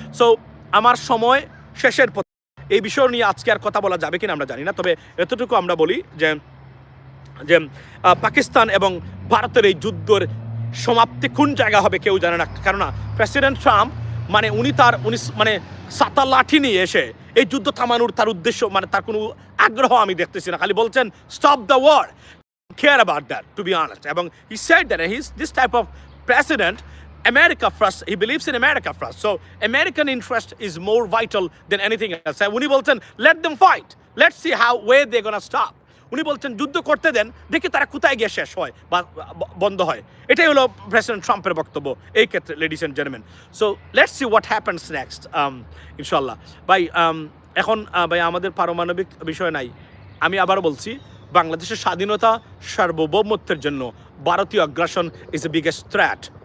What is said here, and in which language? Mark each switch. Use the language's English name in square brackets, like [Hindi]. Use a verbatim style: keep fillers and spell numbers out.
[Bangla] So আমার সময় শেষের পথে, এই বিষয় নিয়ে আজকে আর কথা বলা যাবে কিনা আমরা জানি না, তবে এতটুকু আমরা বলি যে যে আহ, পাকিস্তান এবং ভারতের এই যুদ্ধের সমাপ্তি কোন জায়গা হবে কেউ জানে না। কেননা প্রেসিডেন্ট ট্রাম্প, মানে উনি তার উনি স- মানে সাতা লাঠি নিয়ে এসে এই যুদ্ধ থামানোর তার উদ্দেশ্য, মানে তার কোনো আগ্রহ আমি দেখতেছি না, খালি বলছেন [English] Stop the war, care about that, to be honest. Abang, he said that he's this type of president, America first. He believes in America first. So American interest is more vital than anything else. And [Bangla] Uni Bolton, [English] let them fight. Let's see how where they're gonna stop. [Bangla] উনি বলছেন যুদ্ধ করতে দেন, দেখি তারা কোথায় গিয়ে শেষ হয় বা ব- বন্ধ হয়। এটাই হলো প্রেসিডেন্ট ট্রাম্পের বক্তব্য এই ক্ষেত্রে, ladies and gentleman. [English] so let's see what happens next, [Bangla] ইনশাল্লাহ ভাই। um, এখন আহ, ভাই আমাদের পারমাণবিক বিষয় নাই। আমি আবারও বলছি, বাংলাদেশের স্বাধীনতা সার্বভৌমত্বের জন্য ভারতীয় আগ্রাসন [English] Is a biggest threat.